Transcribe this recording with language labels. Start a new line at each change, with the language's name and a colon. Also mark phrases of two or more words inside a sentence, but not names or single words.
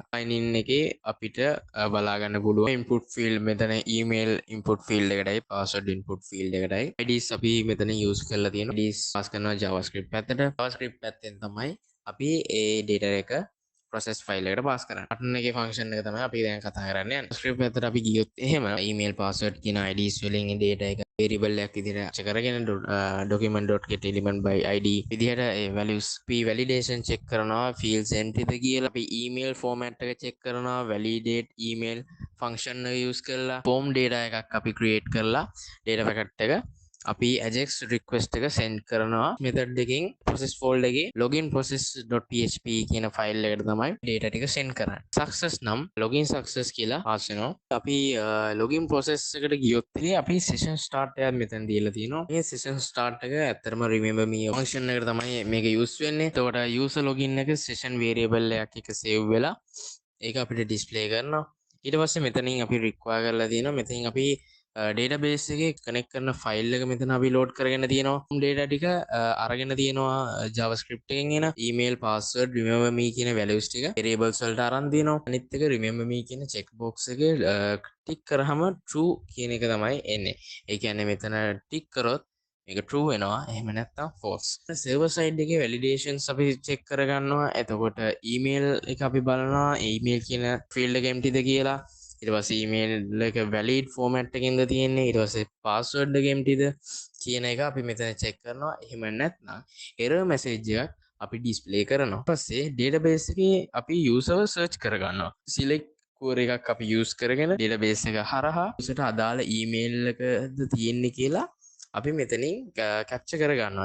English: sign in
Sinhala: එකේ අපිට බලා ගන්න පුළුවන්
English: input field
Sinhala: මෙතන
English: email input field
Sinhala: එකටයි
English: password input field
Sinhala: එකටයි IDs අපි මෙතන use කරලා තියෙනවා.
English: IDs pass
Sinhala: කරනවා JavaScript පැත්තට. JavaScript පැත්තෙන් තමයි අපි ඒ data එක
English: process file
Sinhala: එකට pass කරන්නේ. button එකේ function එක තමයි අපි දැන් කතා කරන්න යන්නේ. JavaScript පැත්තට අපි ගියොත් එහෙම
English: email password
Sinhala: කියන IDs වලින් ඒ data එක variable එකක් විදිහට check කරගෙන
English: document.get element by id
Sinhala: විදිහට ඒ
English: values p validation check
Sinhala: කරනවා
English: fields entry
Sinhala: ද කියලා අපි
English: email format
Sinhala: එක check කරනවා
English: validate email function
Sinhala: එක use කරලා
English: form data
Sinhala: එකක් අපි create කරලා
English: data packet
Sinhala: එක අපි
English: ajax request
Sinhala: එක send කරනවා method එකකින්
English: process folder
Sinhala: එකේ
English: login process.php
Sinhala: කියන file එකට තමයි data ටික send කරන්නේ success නම්
English: login success
Sinhala: කියලා pass වෙනවා අපි
English: login process
Sinhala: එකට ගියොත් අපි
English: session start
Sinhala: එකක් මෙතන දීලා තියෙනවා මේ
English: session start
Sinhala: එක ඇත්තටම
English: remember me function
Sinhala: එකට තමයි මේක use වෙන්නේ එතකොට
English: user login
Sinhala: එක session variable එකක් එක save වෙලා ඒක අපිට display කරනවා ඊට පස්සේ මෙතනින් අපි require කරලා තියෙනවා මෙතනින් අපි database එකේ connect කරන file එක මෙතන අපි load කරගෙන තියෙනවා data ටික අරගෙන තියෙනවා JavaScript එකෙන් එන
English: email password remember me
Sinhala: කියන values ටික variables වලට අරන් තියෙනවා අනිත් එක
English: remember me
Sinhala: කියන
English: check box
Sinhala: එකේ tick කරාම true කියන එක තමයි එන්නේ ඒ කියන්නේ මෙතන tick කරොත් මේක true වෙනවා එහෙම නැත්නම්
English: false server side
Sinhala: එකේ validations අපි check කරගන්නවා එතකොට email එක අපි බලනවා email කියන field එක empty ද කියලා ඊට පස්සේ email එක
English: valid format
Sinhala: එකකින්ද තියෙන්නේ ඊට පස්සේ password එක emptyද කියන එක අපි මෙතන check කරනවා එහෙම නැත්නම්
English: error message
Sinhala: එකක් අපි display කරනවා ඊට පස්සේ database එකේ අපි
English: user search
Sinhala: කරගන්නවා
English: select query
Sinhala: එකක් අපි use කරගෙන database එක හරහා user ට අදාළ email එකද තියෙන්නේ කියලා අපි මෙතනින් capture කරගන්නවා.